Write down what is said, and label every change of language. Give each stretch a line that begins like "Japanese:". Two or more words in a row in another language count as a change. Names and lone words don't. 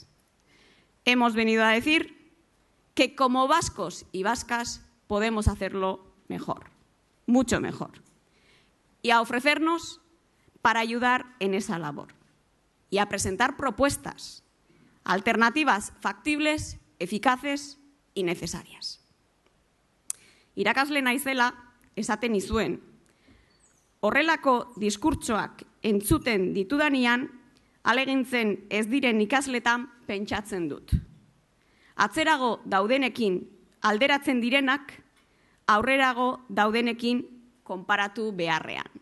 Spanish: Hemos venido a decir que como vascos y vascas podemos hacerlo mejor, mucho mejor, y a ofrecernos para ayudar en esa labor y a presentar propuestas, alternativas factibles, eficaces y necesarias.
Basque: Irakasle naizela esaten nizuen, horrelako diskurtsoak entzuten ditudanean, alegintzen ez diren ikasletan pentsatzen dut. Atzerago daudenekin alderatzen direnak, aurrerago daudenekin konparatu beharrean.